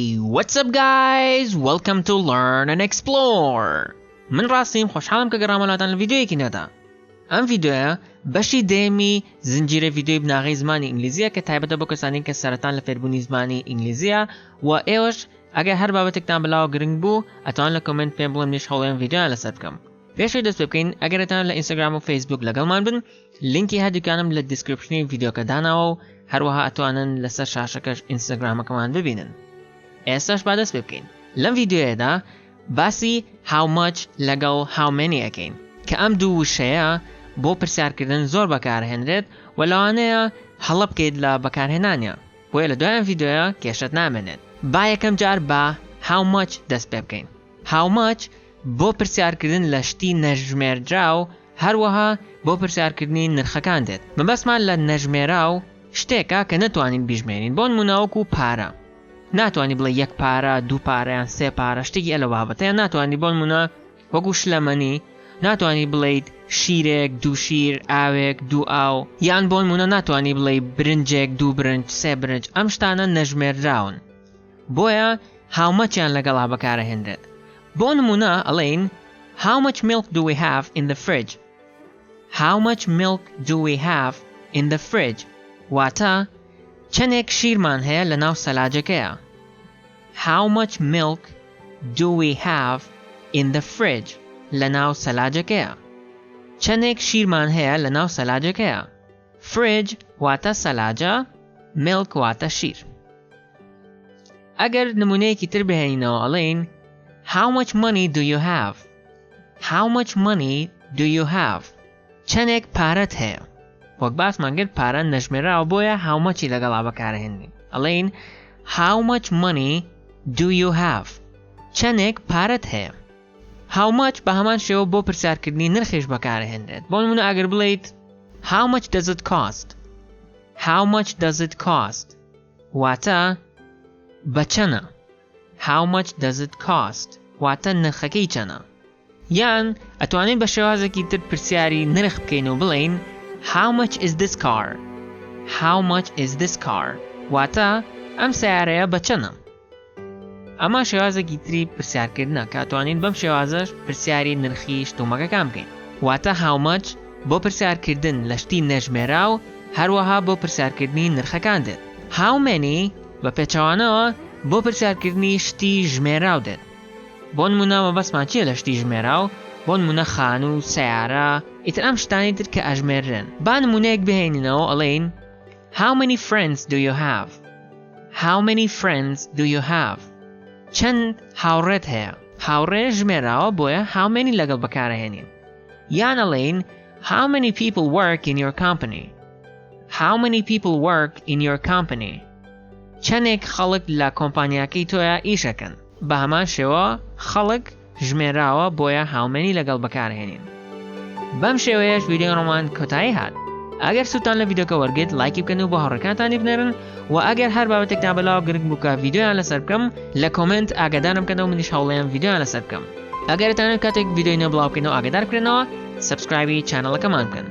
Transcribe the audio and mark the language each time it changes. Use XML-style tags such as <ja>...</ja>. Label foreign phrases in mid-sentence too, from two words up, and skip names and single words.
<en>What's up guys? Welcome to Learn&Explore.</en> <ckb>من راسیم خوشحالم که گرامەڵاتان لە ڤیدیۆیەکی نەدا. ئەم ڤیدیۆیە بەشی دێمی زنجیرە ڤیدیۆی بناغەی زمانی ئینگلیزیە کە تایبەتە بۆ کەسانی کە سەرەتان لە فێربوونی زمانی ئینگلیزیە و ئێوەش ئەگەر هەر بابەتێکتان بەلاوە گرنگ بوو ئەتوان لە کۆمنت پێم بڵێن منیش هەوڵێم ڤیدیۆیان لەسەر بکەم. پێشەوەی دەست پێ بکەین ئەگەرتان لە ئینستاگرام و فەیسبووک لەگەڵمان بن لینکی هەردووکانم لە دیسکریپشنی ڤیدیۆکە داناوە و هەروەها ئەتوانن لەسەر شاشەکەش ئینستاگرامەکەمان ببینن. ئێستاش با دەست پێ بکەین. لەم ڤیدیۆیەدا باسی</ckb> <en>how much</en> <ckb>لەگەڵ</ckb> <en>how many</en> <ckb>ئەکەین کە ئەم دوو وشەیە بۆ پرسیارکردن زۆر بەکارهێنرێت و لەوانەیە هەڵە بکەیت لە بەکارهێنانیان بۆیە لە دوایم ڤیدیۆیە کێشت نامێنێت. با یەکەم جار بە</ckb> <en>how much</en> <ckb>دەست پێ بکەین.</ckb> <en>how much</en> <ckb>بۆ پرسیارکردن لە شتی نەژمێردرا و هەروەها بۆ پرسیارکردنی نرخەکان دێت. مەبەستمان لە نەژمێرا و شتێکە کە نەتوانین بیژمێرین بۆ نمونەوەکو پارە. ناتوانی بڵێ یەک پارە، دوو پارەیان، سێ پارە شتێکی ئەلە بابەتەیە ناتوانی بۆ نمونە وەکو شلەمەنی ناتوانی بڵێیت شیرێک، دوو شیر، ئاوێک، دوو ئاو یان بۆ نمونە ناتوانی بڵێ برنجێک، دوو برنج، سێ برنج ئەم شتانە نەژمێردراون. بۆیە</ckb> <en>how much</en> <ckb>یان لەگەڵا بەکارەهێنرێت. بۆ نمونە ئەڵێین</ckb> <en>how much milk do we have in the fridge? How much milk do we have in the fridge?</en> <ckb>واتە چەندێک شیرمان هەیە لە ناو سەلاجەکەیە.</ckb> <en>How much milk do we have in the fridge?</en> <ckb>لە ناو سەلاجەکەیە. چەندێک شیرمان هەیە لە ناو سەلاجەکەیە. Fridge واتە سەلاجە، milk واتە شیر. ئەگەر نمونەیەکی تر بهێنینەوە ئەڵێین</ckb> <en>how much money do you have? How much money do you have?</en> <ckb>چەندێک پارەت هەیە. وەک باسمان کرد پارە نەژمێراوە بۆیە</ckb> <en>how much</en> <ckb>ی لەگەڵا بەکارهێنین. ئەڵێین</ckb> <en>how much money do you have?</en> <ckb>چەندێک پارەت هەیە.</ckb> <en>how much</en> <ckb>بە هەمان شێوە بۆ پرسیارکردنی نرخێش بەکارهێنرێت. بۆ نمونە ئەگەر بڵێیت</ckb> <en>how much does it cost? How much does it cost?</en> <ckb>واتە بە چەنە.</ckb> <en>How much does it cost?</en> <ckb>واتە نرخەکەی چەنە. یان ئەتوانین بە شێوازێکی تر پرسیاری نرخ بکەین و بڵێین</ckb> <en>how much is this car? How much is this car?</en> <ckb>واتە ئەم سیارەیە بە چەنە. ئەمە شێوازێکی تری پرسیارکردنە کە ئەتوانین بەم شێوازەش پرسیاری نرخی شتومەکەکان بکەین. واتە</ckb> <en>how much</en> <ckb>بۆ پرسیارکردن لە شتی نەژمێرا و هەروەها بۆ پرسیارکردنی نرخەکان دێت.</ckb> <en>how many</en> <ckb>بە پێچەوانەوە بۆ پرسیارکردنی شتی ژمێراو دێت. بۆ نمونە مەبەستمان چییە لە شتی ژمێراو؟ بۆ نمونە خان و سیارە ئیتر ئەم شتانی تر کە ئەژمێرن. با نمونەیەک بهێنینەوە ئەڵێین</ckb> <en>how many friends do you have? How many friends do you have?</en> <ckb>چەند هاوڕێت هەیە. هاوڕێ ژمێراوە بۆیە</ckb> <en>how many</en> <ckb>لەگەڵ بەکارەهێنین. یان ئەڵێین</ckb> <en>how many people work in your company? How many people work in your company?</en> <ckb>چەندێک خەڵک لە کۆمپانیاکەی تۆیە ئیشەکەن. بە هەمان شێوە خەڵک ژمێراوە بۆیە</ckb> <en>how many</en> <ckb>لەگەڵ بەکارهێنین. بەم شێوەیەش ڤیدیۆڕۆمان کۆتایی هات. ئەگەر سوودتان لە ڤیدیۆکە وەرگرت لایکی بکەن و بۆ هاوڕێکانتانی بنێرن و ئەگەر هەر بابەتێکتان بەلاوە گرنگ بوو کە ڤیدیۆیان لەسەر بکەم لە کۆمنت ئاگادارم بکەنەوە منیش هەوڵێم ڤیدیۆیان لەسەر بکەم. ئەگەرتانێت کاتێک ڤیدیۆی نوێ بڵاو بکەنەوە ئاگادار بکرێنەوە سەبسکرایبی چانەڵەکەمان بکەن.</ckb>